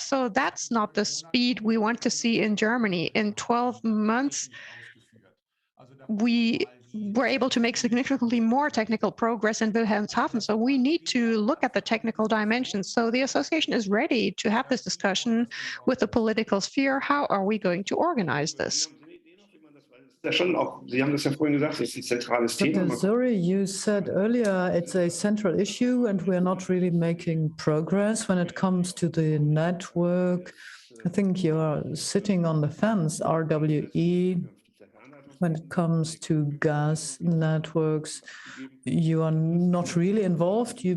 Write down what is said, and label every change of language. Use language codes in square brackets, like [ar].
[en] So that's not the speed we want to see in Germany. In 12 months, we we're able to make significantly more technical progress in Wilhelmshaven. So we need to look at the technical dimensions. So the association is ready to have this discussion with the political sphere. How are we going to organize this? [de] Sie haben das ja vorhin gesagt, es ist ein zentrales Thema. [en] Dr. Sury, you said earlier it's a central issue and we're not really making progress when it comes to the network. I think you're sitting on the fence, RWE. When it comes to gas networks, you are not really involved.